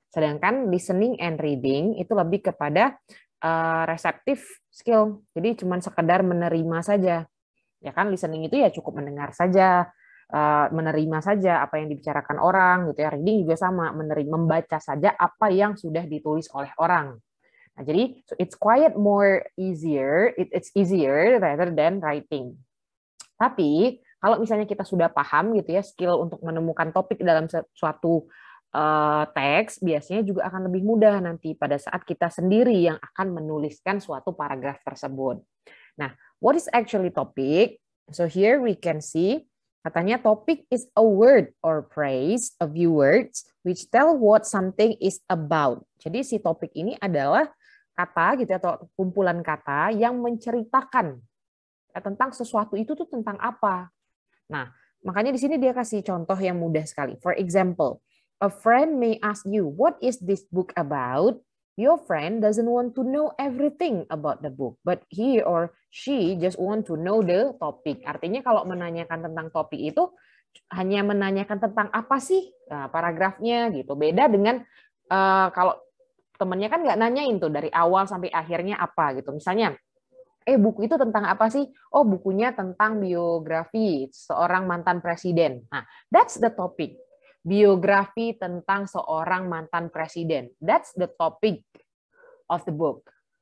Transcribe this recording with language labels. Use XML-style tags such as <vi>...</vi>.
<id>Sedangkan listening and reading itu lebih kepada receptive skill. Jadi cuma sekedar menerima saja. Ya kan, listening itu ya cukup mendengar saja, menerima saja apa yang dibicarakan orang gitu ya. Reading juga sama, membaca saja apa yang sudah ditulis oleh orang.</id> <en>Nah,</en> <id>jadi</id> <en>so it's quite more easier, it's easier rather than writing.</en> <id>Tapi kalau misalnya kita sudah paham gitu ya skill untuk menemukan topik dalam suatu teks, biasanya juga akan lebih mudah nanti pada saat kita sendiri yang akan menuliskan suatu paragraf tersebut.</id> <en>Nah, what is actually topic? So here we can see,</en> <id>katanya</id> <en>topic is a word or phrase, a few words, which tell what something is about.</en> <id>Jadi si topik ini adalah kata gitu atau kumpulan kata yang menceritakan tentang sesuatu itu tuh tentang apa. Nah, makanya di sini dia kasih contoh yang mudah sekali.</id> <en>For example, a friend may ask you, what is this book about? Your friend doesn't want to know everything about the book, but he or she just want to know the topic.</en> <id>Artinya kalau menanyakan tentang topik itu hanya menanyakan tentang apa sih paragrafnya gitu. Beda dengan kalau temennya kan nggak nanyain tuh dari awal sampai akhirnya apa gitu. Misalnya, buku itu tentang apa sih? Oh, bukunya tentang biografi seorang mantan presiden. Nah,</id> <en>that's the topic.</en> <id>Biografi tentang seorang mantan presiden.</id> <en>That's the topic of the book.</en>